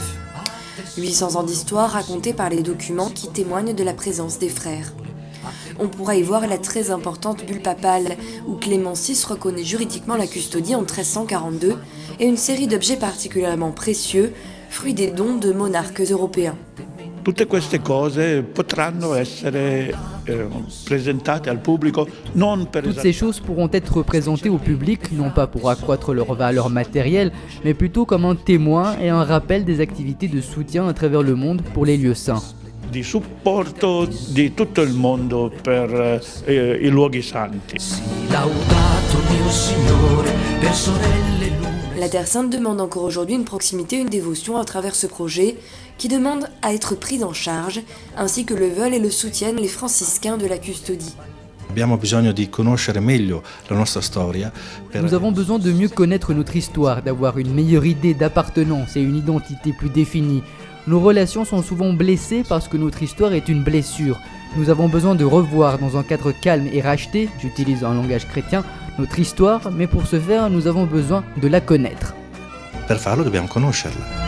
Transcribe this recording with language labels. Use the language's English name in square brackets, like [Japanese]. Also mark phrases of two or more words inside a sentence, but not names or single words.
[French] 800 ans d'histoire racontés par les documents qui témoignent de la présence des frères. On pourra y voir la très importante bulle papale où Clément VI reconnaît juridiquement la Custodie en 1342 et une série d'objets particulièrement précieux, fruit des dons de monarques européens. [Italian] Tutte queste cose potranno essere presentate al pubblico non per [French] Toutes ces choses pourront être présentées au public, non pas pour accroître leur valeur matérielle, mais plutôt comme un témoin et un rappel des activités de soutien à travers le monde pour les lieux saints. [Italian] Di supporto di tutto il mondo per i luoghi santi. [French] La Terre Sainte demande encore aujourd'hui une proximité, une dévotion à travers ce projet qui demande à être prise en charge, ainsi que le veulent et le soutiennent les franciscains de la Custodie. Nous avons besoin de mieux connaître notre histoire, d'avoir une meilleure idée d'appartenance et une identité plus définie. Nos relations sont souvent blessées parce que notre histoire est une blessure. Nous avons besoin de revoir dans un cadre calme et racheté, j'utilise un langage chrétien, notre histoire, mais pour ce faire, nous avons besoin de la connaître. [Italian] Per farlo dobbiamo conoscerla.